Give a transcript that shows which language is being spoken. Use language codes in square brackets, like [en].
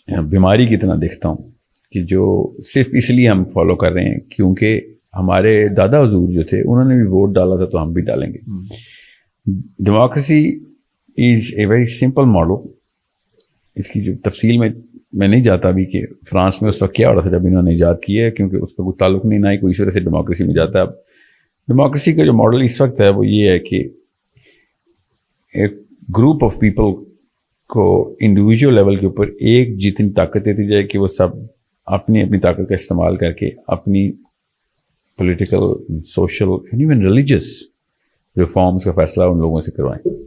[ur] بیماری کی طرح دیکھتا ہوں کہ جو صرف اس لیے ہم فالو کر رہے ہیں کیونکہ ہمارے دادا حضور جو تھے انہوں نے بھی ووٹ ڈالا تھا تو ہم بھی ڈالیں گے. [en] Democracy is a very simple model. [ur] اس کی جو تفصیل میں نہیں جاتا ابھی کہ فرانس میں اس وقت کیا ہو رہا تھا جب انہوں نے ایجاد کی ہے, کیونکہ اس کا کوئی تعلق نہیں, نہ ہی کوئی اس وجہ سے ڈیموکریسی میں جاتا ہے. اب ڈیموکریسی کا جو ماڈل اس وقت ہے وہ یہ ہے کہ ایک [en] group of people [ur] کو انڈیویجول لیول کے اوپر ایک جتنی طاقت دیتی جائے کہ وہ سب اپنی اپنی طاقت کا استعمال کر کے اپنی [en] political, social and even religious reforms [ur] کا فیصلہ ان لوگوں سے کروائیں.